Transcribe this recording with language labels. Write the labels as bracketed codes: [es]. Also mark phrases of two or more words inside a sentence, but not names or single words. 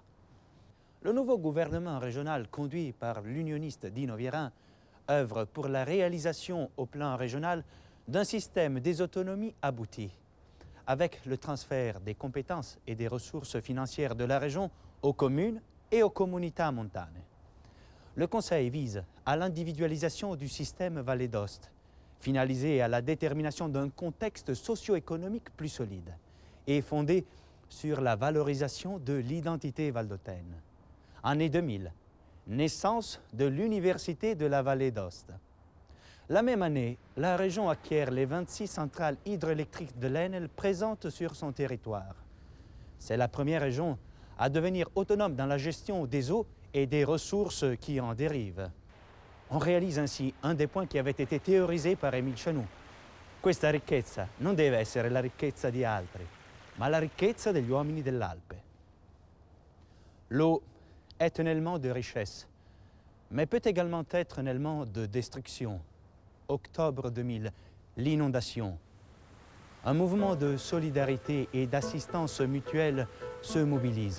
[fr] Le nouveau gouvernement régional conduit par l'unioniste Dino Vierin œuvre pour la réalisation au plan régional d'un système des autonomies abouti, avec le transfert des compétences et des ressources financières de la région aux communes et aux [it] comunità montane. [fr] Le Conseil vise à l'individualisation du système Valle d'Aoste, finalisé à la détermination d'un contexte socio-économique plus solide et fondé sur la valorisation de l'identité valdôtaine. Année 2000, naissance de l'Université de la Valle d'Aoste. La même année, la région acquiert les 26 centrales hydroélectriques de l'Enel présentes sur son territoire. C'est la première région à devenir autonome dans la gestion des eaux et des ressources qui en dérivent. On réalise ainsi un des points qui avait été théorisé par Émile Chanoux. [it] Questa ricchezza non deve essere la ricchezza di altri, ma la ricchezza degli uomini dell'Alpe. [fr] L'eau est un élément de richesse, mais peut également être un élément de destruction. Octobre 2000, l'inondation. Un mouvement de solidarité et d'assistance mutuelle se mobilise.